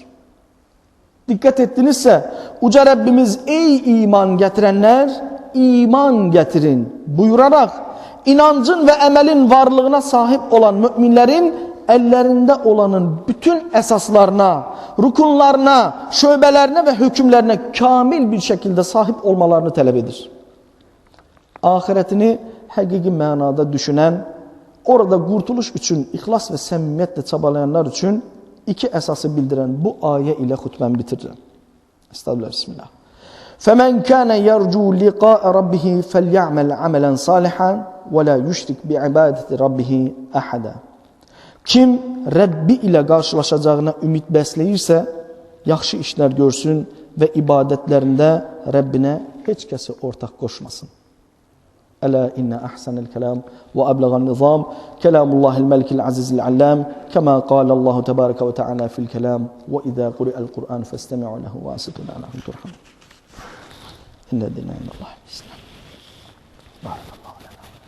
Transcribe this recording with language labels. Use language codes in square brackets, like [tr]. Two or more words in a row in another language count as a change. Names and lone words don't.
[az] Dikkat ettinizse Uca Rabbimiz ey iman getirenler iman getirin buyurarak inancın ve emelin varlığına sahip olan müminlerin ellerinde olanın bütün esaslarına, rukunlarına, şöbelerine ve hükümlerine kamil bir şekilde sahip olmalarını talep edir. Ahiretini hakiki manada düşünen, orada kurtuluş için ihlas ve samimiyetle çabalayanlar için iki esası bildiren bu ayet ile hutbemi bitireceğim. Estağfirullah, bismillah. [ar] فَمَنْ كَانَ يَرْجُوا لِقَاءَ رَبِّهِ فَلْيَعْمَلْ عَمَلًا صَالِحًا وَلَا يُشْرِكْ بِعِبَادَةِ رَبِّهِ أَحَدًا. [az] Kim Rabbi ile karşılaşacağına ümit besleyirse, yaxşı işler görsün ve ibadetlerinde Rabbine hiç kesi ortak koşmasın. [ar] ألا إن أحسن الكلام وأبلغ النظام كلام الله الملك العزيز العلام كما قال الله تبارك وتعالى في الكلام وإذا قرئ القرآن فاستمعوا له وأنصتوا لعلكم ترحمون إن الدين عند الله الإسلام بارك الله لنا